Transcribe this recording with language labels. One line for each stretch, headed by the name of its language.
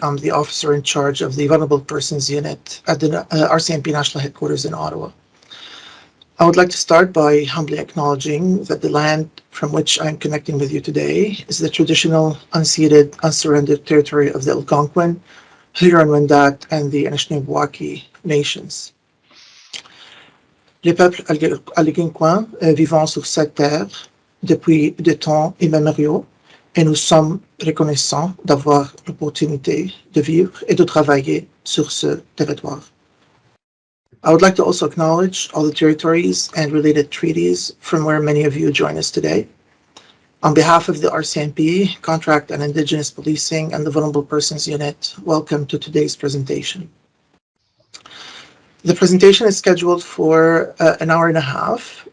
English: I'm the officer in charge of the Vulnerable Persons Unit at the RCMP National Headquarters in Ottawa. I would like to start by humbly acknowledging that the land from which I'm connecting with you today is the traditional, unceded, unsurrendered territory of the Algonquin, Huron-Wendat, and the Anishinaabewaki nations.
French: Les peuples algonquins vivant sur cette terre depuis de temps immémoriaux, et nous sommes reconnaissants d'avoir l'opportunité de vivre et de travailler sur ce territoire.
English: I would like to also acknowledge all the territories and related treaties from where many of you join us today. On behalf of the RCMP, Contract and Indigenous Policing, and the Vulnerable Persons Unit, welcome to today's presentation. The presentation is scheduled for an hour and a half.